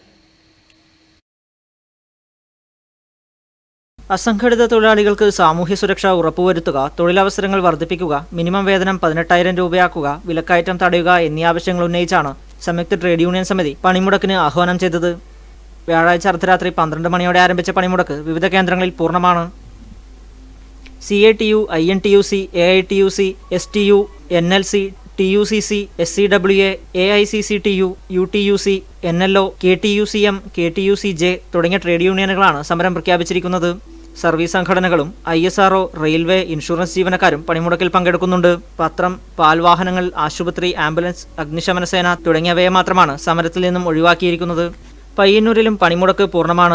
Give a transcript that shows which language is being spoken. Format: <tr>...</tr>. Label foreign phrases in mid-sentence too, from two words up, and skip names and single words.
<ml>അസംഘടിത തൊഴിലാളികൾക്ക് സാമൂഹ്യ സുരക്ഷ ഉറപ്പുവരുത്തുക, തൊഴിലവസരങ്ങൾ വർദ്ധിപ്പിക്കുക, മിനിമം വേതനം 18,000 രൂപയാക്കുക, വിലക്കയറ്റം തടയുക എന്നീ ആവശ്യങ്ങൾ ഉന്നയിച്ചാണ് സംയുക്ത ട്രേഡ് യൂണിയൻ സമിതി പണിമുടക്കിന് ആഹ്വാനം ചെയ്തത്. വ്യാഴാഴ്ച അർദ്ധരാത്രി 12 മണിയോടെ ആരംഭിച്ച പണിമുടക്ക് വിവിധ കേന്ദ്രങ്ങളിൽ പൂർണ്ണമാണ്. CATU, INTUC, AITUC, STU, NLC, TUCC, SCWA, AICCTU, UTUC, NLO, KTUCM, KTUCJ തുടങ്ങിയ ട്രേഡ് യൂണിയനുകളാണ് സമരം പ്രഖ്യാപിച്ചിരിക്കുന്നത്. സർവീസ് സംഘടനകളും ISRO, റെയിൽവേ, ഇൻഷുറൻസ് ജീവനക്കാരും പണിമുടക്കിൽ പങ്കെടുക്കുന്നുണ്ട്. പത്രം, പാൽവാഹനങ്ങൾ, ആശുപത്രി, ആംബുലൻസ്, അഗ്നിശമന സേന തുടങ്ങിയവയെ മാത്രമാണ് സമരത്തിൽ നിന്നും ഒഴിവാക്കിയിരിക്കുന്നത്. പയ്യന്നൂരിലും പണിമുടക്ക് പൂർണ്ണമാണ്.</ml>